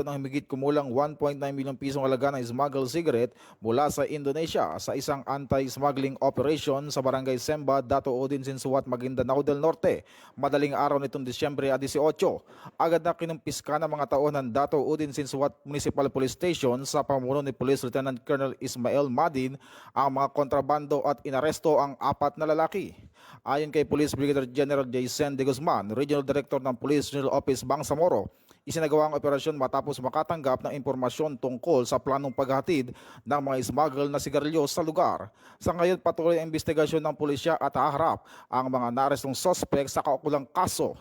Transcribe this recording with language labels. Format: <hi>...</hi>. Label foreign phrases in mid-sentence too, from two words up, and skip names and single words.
<tl>ng higit kumulang 1.9 milyong pisong halaga ng</tl> <en>smuggled cigarette</en> <tl>mula sa Indonesia sa isang anti-smuggling operation sa Barangay Semba, Dato Udin, Sinsuat, Maguindanao del Norte. Madaling araw nitong Disyembre 18, agad na kinumpiska ng mga tao ng Dato Udin, Sinsuat Municipal Police Station sa pamumuno ni Police Lieutenant Colonel Ismael Madin ang mga kontrabando at inaresto ang 4 na lalaki. Ayon kay Police Brigadier General Jason de Guzman, Regional Director ng Police Regional Office Bangsamoro, isinagawa ang operasyon matapos makatanggap ng impormasyon tungkol sa planong paghatid ng mga smuggle na sigarilyo sa lugar. Sa ngayon, patuloy ang investigasyon ng pulisya at haharap ang mga naarestong sospek sa kaukulang kaso.</tl>